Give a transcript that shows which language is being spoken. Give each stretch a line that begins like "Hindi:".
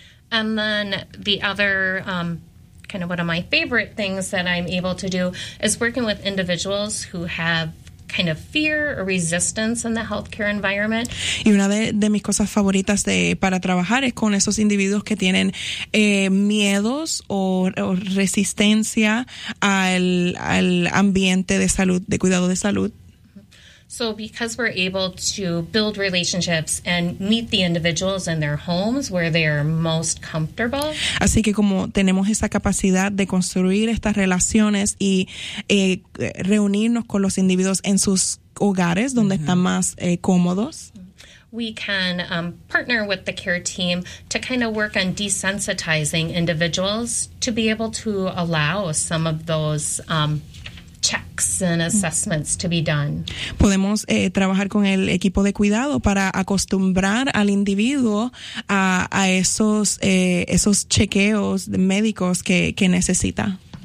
English: And then the other kind of one of my favorite things that I'm able to do is working with individuals who have kind of fear or resistance in the healthcare environment.
Spanish: Y una de mis cosas favoritas para trabajar es con esos individuos que tienen miedos o resistencia al ambiente de salud, de cuidado de salud.
English: So because we're able to build relationships and meet the individuals in their homes where they are most comfortable.
Spanish: Así que como tenemos esa capacidad de construir estas relaciones y reunirnos con los individuos en sus hogares donde mm-hmm. están más cómodos.
English: We can partner with the care team to kind of work on desensitizing individuals to be able to allow some of those checks and assessments to be done.
Spanish: Podemos trabajar con el equipo de cuidado para acostumbrar al individuo a esos esos chequeos médicos que necesita.